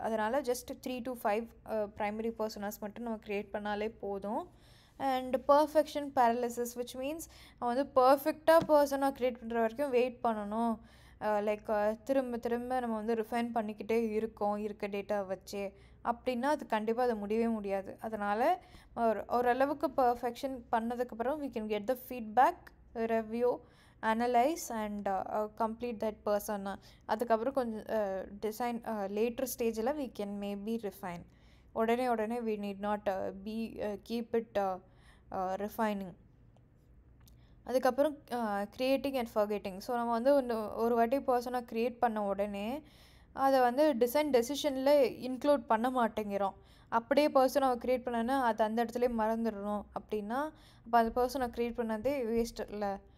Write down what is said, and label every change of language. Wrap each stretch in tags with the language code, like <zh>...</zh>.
<ta>அதனால் just 3 to 5 primary பர்சனாஸ் மட்டும் நம்ம க்ரியேட் பண்ணாலே போதும். And perfection paralysis which means நம்ம வந்து பர்ஃபெக்டாக பர்சனாக க்ரியேட் பண்ணுற வரைக்கும் வெயிட் பண்ணணும். லைக் திரும்ப நம்ம வந்து ரிஃபைன் பண்ணிக்கிட்டே இருக்கோம் இருக்க டேட்டா வச்சு அப்படின்னா அது கண்டிப்பாக அது முடியவே முடியாது. அதனால் ஓரளவுக்கு பர்ஃபெக்ஷன் பண்ணதுக்கப்புறம்</ta> <en>we can get the feedback, review, analyze and complete that person.</en> <ta>அதுக்கப்புறம் கொஞ்சம் டிசைன் லேட்டர் ஸ்டேஜில்</ta> <en>we can maybe refine. உடனே we need not keep it refining.</en> <ta>அதுக்கப்புறம் க்ரியேட்டிங் அண்ட் ஃபர்கெட்டிங். ஸோ நம்ம வந்து ஒரு வாட்டி பர்சனாக க்ரியேட் பண்ண உடனே அதை வந்து டிசைன் டெசிஷனில் இன்க்ளூட் பண்ண மாட்டேங்கிறோம். அப்படியே பர்சனாக க்ரியேட் பண்ணனா அது அந்த இடத்துலேயே மறந்துடணும் அப்படின்னா அப்போ அந்த பர்சனை க்ரியேட் பண்ணதே வேஸ்ட் இல்லை.</ta>